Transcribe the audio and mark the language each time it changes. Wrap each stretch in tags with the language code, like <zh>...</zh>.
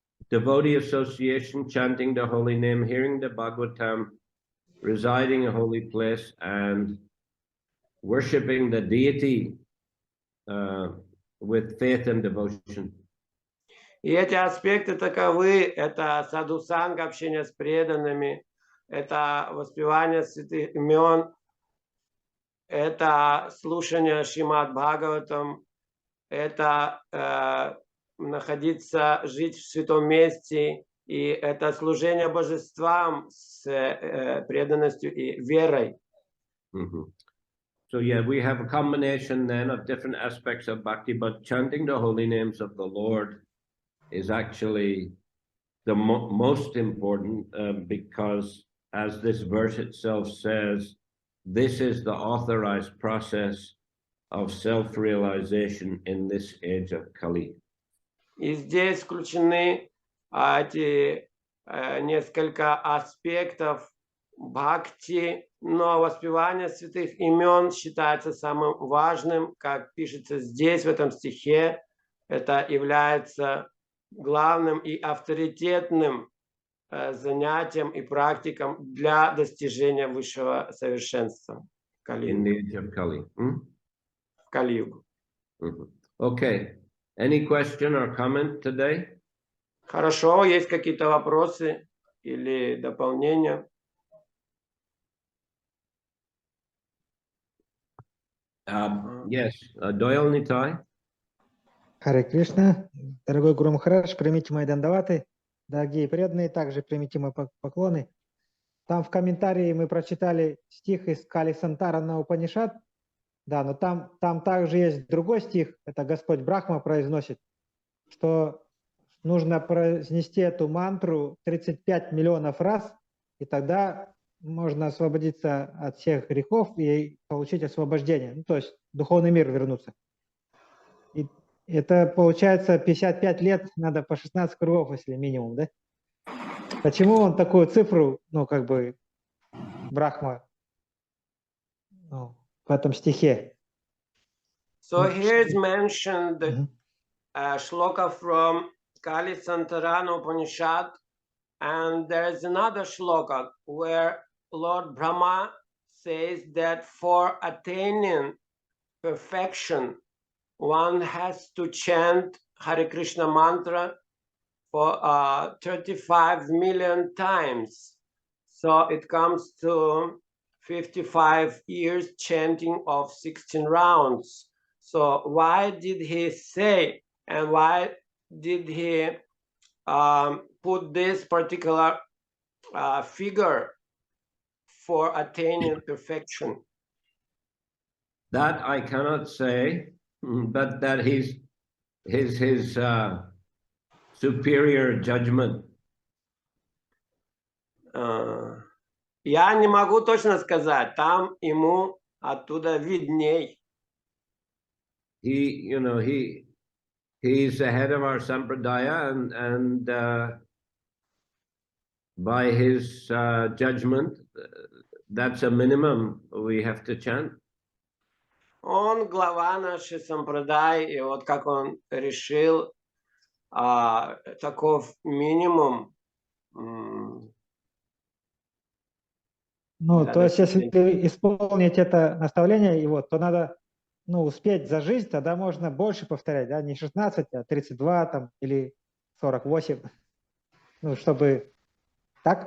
<en>Devotee association, chanting the holy name, hearing the Bhagavatam, residing in a holy place, and worshipping the deity with faith and devotion.</en> <ru>И эти аспекты таковы: это садхусанга, общение с преданными, это воспевание святых имен, это слушание Шримад Бхагаватам, это находиться, жить в святом месте, и это служение божествам с преданностью и верой.</ru> <en>So yeah, we have a combination then of different aspects of bhakti, but chanting the holy names of the Lord is actually the most important, because as this verse itself says, this is the authorized process of self-realization in this age of Kali.</en> <ru>И здесь включены эти несколько аспектов бхакти, но воспевание святых имен считается самым важным, как пишется здесь, в этом стихе. Это является главным и авторитетным занятиям и практикам для достижения высшего совершенства в Кали-югу.</ru> <en>Okay. Any question or comment today?</en> <ru>Хорошо, есть какие-то вопросы или дополнения?</ru> <en>Yes, Doyle Nitai.</en> <ru>Харе Кришна, дорогой Гуру Махарадж, примите мои дандаваты, дорогие преданные, также примите мои поклоны. Там в комментарии мы прочитали стих из Кали Сантарана Упанишад, да, но там также есть другой стих, это Господь Брахма произносит, что нужно произнести эту мантру 35 миллионов раз, и тогда можно освободиться от всех грехов и получить освобождение, ну, то есть в духовный мир вернуться. И это получается 55 лет, надо по 16 кругов, если минимум, да? Почему он такую цифру, ну, как бы, Брахма, ну, в этом стихе?</ru> <en>So here is mentioned the shloka from Kali Santarana Upanishad, and there is another shloka where Lord Brahma says that for attaining perfection, one has to chant Hare Krishna mantra for 35 million times. So it comes to 55 years chanting of 16 rounds. So why did he say and why did he put this particular figure for attaining perfection? That I cannot say, but that his superior judgment.</en> <ru>Я не могу точно сказать, там ему оттуда видней.</ru> <en>He, you know, he's the head of our sampradaya, and by his judgment, that's a minimum we have to chant.</en> <ru>Он глава нашей сампрадай, и вот как он решил, таков минимум. Ну, то есть, если исполнить это наставление его, то надо, ну, успеть за жизнь, тогда можно больше повторять, да, не 16, а 32 там, или 48, ну, чтобы так,</ru>